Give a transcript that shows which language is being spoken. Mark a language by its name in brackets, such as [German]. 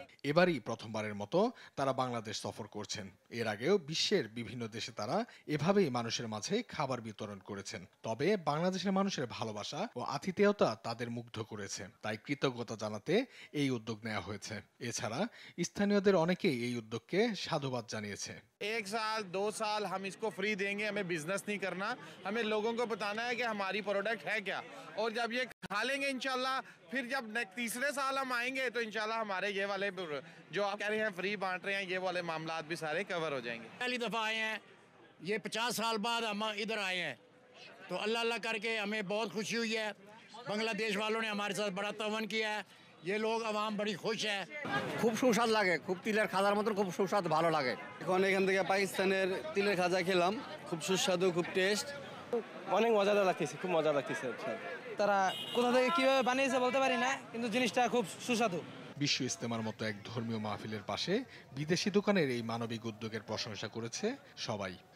[Bangla] এবারই প্রথমবারের মতো তারা বাংলাদেশ সফর করছেন। এর আগেও বিশ্বের বিভিন্ন দেশে তারা এভাবেই মানুষের মাঝে খাবার বিতরণ করেছেন। তবে বাংলাদেশের মানুষের ভালোবাসা ও আতিথেয়তা তাদের মুগ্ধ করেছে, তাই কৃতজ্ঞতা জানাতে এই উদ্যোগ নেওয়া হয়েছে। এছাড়া স্থানীয়দের অনেকেই এই উদ্যোগকে সাধুবাদ জানিয়েছে। [Hindi] 1 साल 2 साल हम इसको फ्री देंगे, हमें बिजनेस नहीं करना, हमें लोगों को बताना है कि हमारी प्रोडक्ट है क्या, और जब ये खा लेंगे इंशाल्लाह, फिर जब तीसरे साल हम आएंगे तो इंशाल्लाह हमारे ये वाले जो आप कह रहे हैं फ्री बांट रहे हैं, ये वाले मामलात भी सारे कवर हो जाएंगे। पहली दफ़ा आए हैं, ये 50 साल बाद हम इधर आए हैं, तो अल्लाह अल्लाह करके हमें बहुत खुशी हुई है। बांग्लादेश वालों ने हमारे साथ बड़ा तावन किया है, ये लोग आवाम बड़ी खुश है। [Bangla] খুব সুস্বাদ লাগে, খুব তিলের খাজার মতন খুব সুস্বাদ, ভালো লাগে। এখন এখান থেকে পাকিস্তানের তিলের খাজা খেলাম, খুব সুস্বাদু, খুব টেস্ট, অনেক মজাদার লাগতেছে, খুব মজা লাগতেছে। তারা কোথা থেকে কিভাবে বানিয়েছে বলতে পারি না, কিন্তু জিনিসটা খুব সুস্বাদু। বিশ্ব ইজতেমার মতো এক ধর্মীয় মাহফিলের পাশে বিদেশি দোকানের এই মানবিক উদ্যোগের প্রশংসা করেছে সবাই।